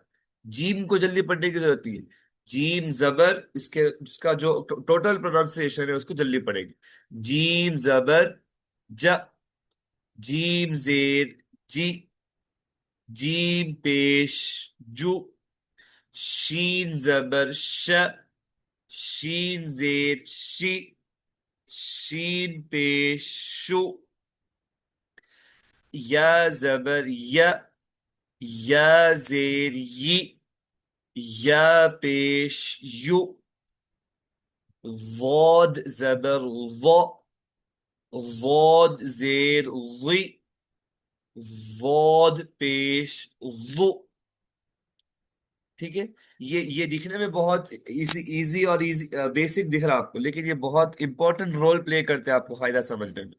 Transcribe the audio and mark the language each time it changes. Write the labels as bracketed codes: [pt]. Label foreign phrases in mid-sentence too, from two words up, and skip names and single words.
[ur] جیم کو جلدی پڑھنے کی ضرورت نہیں ہے، جیم زبر اس کا جو [en] total pronunciation [ur] ہے اس کو جلدی پڑھیں گے: جیم زبر جا، جیم زیر جی، جیم پیش جو، شین زبر ش، شین زیر شی، شین پیش شو، یا زبر یا، یا زیر یی، یا پیش یو، ضاد زبر ضا، ضاد زیر ضی، ضاد پیش ضو، ٹھیک ہے؟ یہ دکھنے میں بہت ایزی اور [en] easy basic [ur] دکھ رہا ہے آپ کو، لیکن یہ بہت [en] important role play [ur] کرتے ہیں آپ کو قاعدہ سمجھنے میں۔